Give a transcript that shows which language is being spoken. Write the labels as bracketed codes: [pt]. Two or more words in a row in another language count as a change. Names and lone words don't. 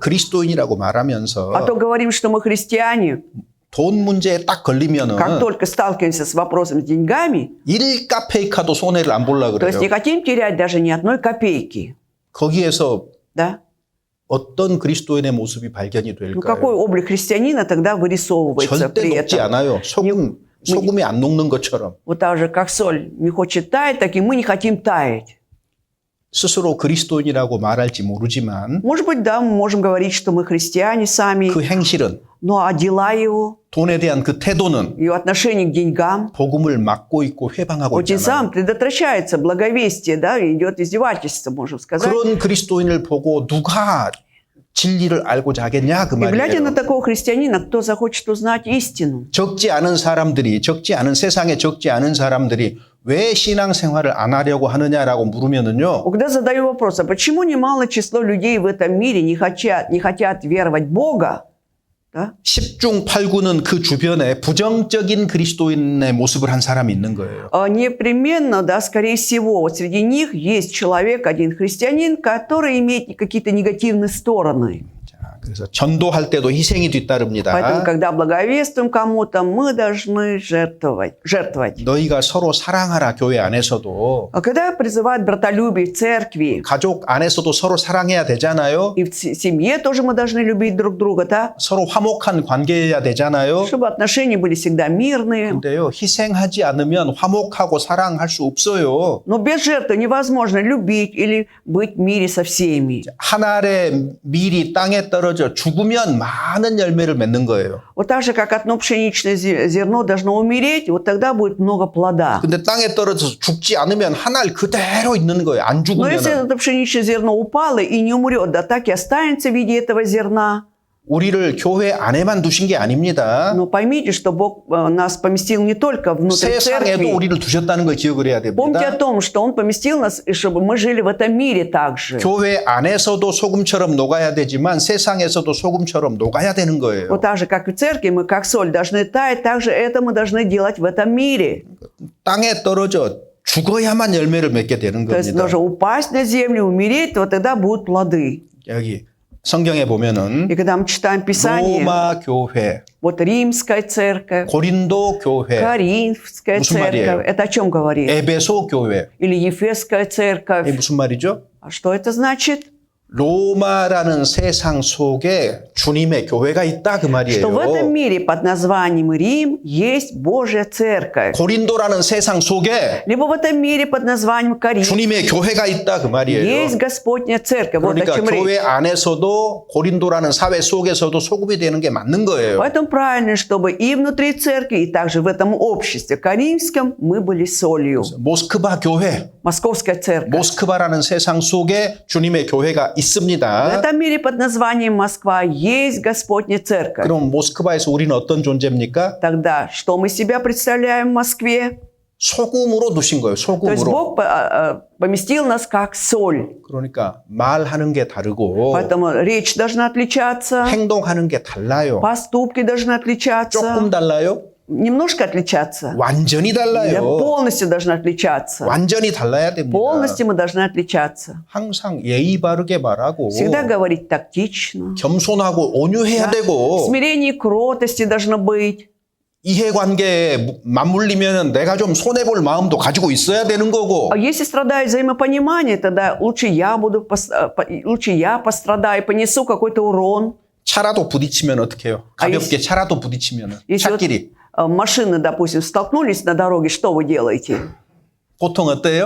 [ko] 그리스도인이라고 말하면서 [ru] А то говорим, что мы христиане, [ko] 돈 문제에 딱 걸리면은 [ru] как только сталкиваемся с вопросом с деньгами, [ko] 일가 페이카도 손해를 안 보려고 [ru] то есть [ko] 그래요. [ru] не хотим терять даже ни одной копейки. [ko] 거기에서 [ru] Да? [ko] 어떤 그리스도인의 모습이 발견이 [ru] Ну, какой [ko] 될까요? [ru] облик христианина тогда вырисовывается [ko] 절대 [ru] при [ko] 녹지 [ru] этом? [ko] 않아요. 소금이 안 녹는 것처럼. [ru] Вот так же, как соль не хочет таять, так и мы не хотим таять. [ko] 스스로 그리스도인이라고 말할지 모르지만 [ru] Может быть, да, мы можем говорить, что мы христиане сами, [ko] 그 행실은, [ru] но а дела его, [ko] 돈에 대한 그 태도는 [ru] его отношение к деньгам, [ko] 복음을 막고 있고 회방하고 [ru] вот тем [ko] 있잖아요. [ru] самым предотвращается благовестие, да, идет издевательство, можем сказать. [ko] 그런 그리스도인을 보고 누가 진리를 알고자 하겠냐 그 [ru] И глядя на [ko] 말이에요. [ru] такого христианина, кто захочет узнать истину? [ko] 적지 않은 사람들이, 세상에 적지 않은 사람들이 왜 신앙생활을 안 하려고 하느냐라고 물으면은요. [ru] Когда задаю вопрос, а почему немалое число людей в этом мире не хотят веровать в Бога? Да? [ko] 10중 8구는 그 주변에 부정적인 그리스도인의 모습을 한 사람이 있는 거예요. [ru] Непременно, да, скорее всего, вот среди них есть человек, один христианин, который имеет какие-то негативные стороны. [ko] 자, 그래서 전도할 때도 희생이 뒤따릅니다. [ru] Поэтому, когда благовествуем кому-то, мы должны жертвовать. [ko] 너희가 서로 사랑하라 교회 안에서도 [ru] А когда призывают братолюбие в церкви, [ko] 가족 안에서도 서로 사랑해야 되잖아요. [ru] и в семье тоже мы должны любить друг друга, да? [ko] 서로 화목한 관계여야 되잖아요. [ru] Чтобы отношения были всегда мирные. [ko] 근데요, 희생하지 않으면 화목하고 사랑할 수 없어요. [ru] Но без жертвы невозможно любить или быть в мире со всеми. [ko] 한 알의 밀이 땅에 떨어져 죽으면 많은 열매를 맺는 거예요. [ru] Вот так же, как одно пшеничное зерно должно умереть, вот тогда будет много плода. [ko] 근데 땅에 떨어져서 죽지 않으면 한 알 그대로 있는 거예요. 안 [ru] Но если [ko] 죽으면 [ru] это пшеничное зерно упало и не умрет, да так и останется в виде этого зерна. [ko] 우리를 교회 안에만 두신 게 아닙니다. [ru] Но поймите, что Бог нас поместил не только внутрь [ko] 세상에도 [ru] церкви. [ko] 우리를 두셨다는 걸 기억을 해야 [ru] Помните о [ko] 됩니다. [ru] том, что Он поместил нас, и чтобы мы жили в этом мире также. [ko] 교회 안에서도 소금처럼 녹아야 되지만 세상에서도 소금처럼 녹아야 되는 거예요. [ru] Вот так же, как и в церкви, мы как соль должны таять, так же это мы должны делать в этом мире. [ko] 땅에 떨어져 죽어야만 열매를 맺게 되는 [ru] То есть [ko] 겁니다. [ru] нужно упасть на землю, умереть, вот тогда будут плоды. [ko] 여기 성경에 보면은 [ru] И когда мы читаем Писание, [ko] 로마 교회, [ru] вот Римская церковь, [ko] 고린도 교회, [ru] Коринфская [ko] 무슨 말이에요? [ru] церковь, это о чем говорит? [ko] 에베소 교회. [ru] Или Ефесская [ko] 이게 [ru] церковь. [ko] 무슨 말이죠? [ru] А что это значит? [ko] 로마라는 세상 속에 주님의 교회가 있다 그 [ru] Что в этом [ko] 말이에요. [ru] мире под названием Рим есть Божья церковь. [ko] 고린도라는 세상 속에 [ru] Либо в этом мире под названием Коринф [ko] 주님의 교회가 있다 그 말이에요. [ru] есть Господня церковь. Вот о [ko] 그러니까 [ru] чем речь. [ko] 교회 안에서도 고린도라는 사회 속에서도 소금이 되는 게 맞는 거예요. [ru] Поэтому правильно, чтобы и внутри церкви, и также в этом обществе коринфском мы были солью. [ko] 모스크바 교회, [ru] Московская церковь. [ko] 모스크바라는 세상 속에 주님의 교회가 [ru] В [ko] 있습니다. [ru] этом мире под названием Москва есть Господня церковь. [ko] 그럼 모스크바에서 우리는 어떤 존재입니까? [ru] Тогда что мы себя представляем в Москве? [ko] 소금으로 두신 거예요. [ru] То есть [ko] 소금으로. [ru] Бог поместил нас как соль. [ko] 그러니까 말하는 게 다르고 [ru] Поэтому речь должна отличаться, [ko] 행동하는 게 달라요. [ru] поступки должны отличаться, [ko] 조금 달라요? [ru] немножко отличаться. [ko] 완전히 [ru] Да, [ko] 달라요. [ru] полностью должны отличаться. [ko] 완전히 달라야 됩니다. [ru] Полностью мы должны отличаться. [ko] 항상 예의 바르게 말하고 [ru] Всегда говорить тактично. [ko] 겸손하고 온유해야 [ru] Да. [ko] 되고 [ru] Смирение и кротости должно быть. [ko] 이해관계에 맞물리면 내가 좀 손해볼 마음도 가지고 있어야 되는 거고 [ru] А если страдает взаимопонимание, тогда лучше я пострадаю, понесу какой-то урон. [ko] 차라도 부딪히면 어떻게 해요? 가볍게 차라도 부딪히면 [ru] Если вот, [ko] 차끼리 [ru] машины, допустим, столкнулись на дороге, что вы делаете? [ko] 보통 어때요?